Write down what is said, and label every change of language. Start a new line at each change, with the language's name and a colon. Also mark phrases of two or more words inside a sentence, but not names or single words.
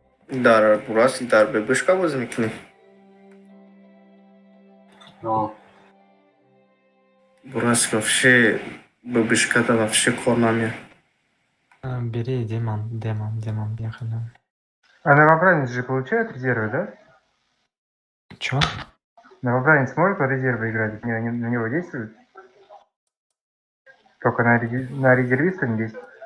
Tajik: Дар, бурас, дар бебушка бозӣ мекунем. Бурас вообще бебушкада вообще кор намеяд.
Russian: Бери демон, ехали. А новобранец же получает резервы, да? Чё? Новобранец может по резерву играть? На него действует? Только на резервиста не действует?